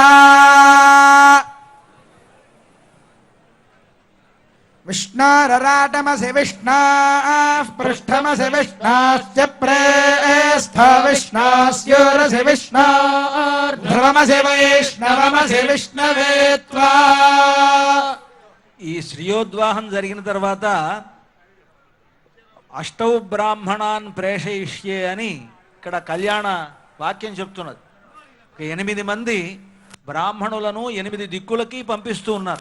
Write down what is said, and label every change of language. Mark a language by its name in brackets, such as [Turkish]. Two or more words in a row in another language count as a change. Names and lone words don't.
[Sanskrit] विष्णोरराटमसि विष्णोः पृष्ठमसि विष्णोश्च प्रेस्थो विष्णोस्यूरसि विष्णोर्ध्रुवमसि वैष्णवमसि विष्णवे त्वा। [Telugu] ఈ శ్రీయోద్వాహం జరిగిన తర్వాత [Sanskrit] అష్టౌ బ్రాహ్మణాన్ ప్రేషయిష్యే [Telugu] అని ఇక్కడ కళ్యాణ వాక్యం చెప్తున్నది. 8 మంది బ్రాహ్మణులను 8 దిక్కులకి పంపిస్తూ ఉన్నారు.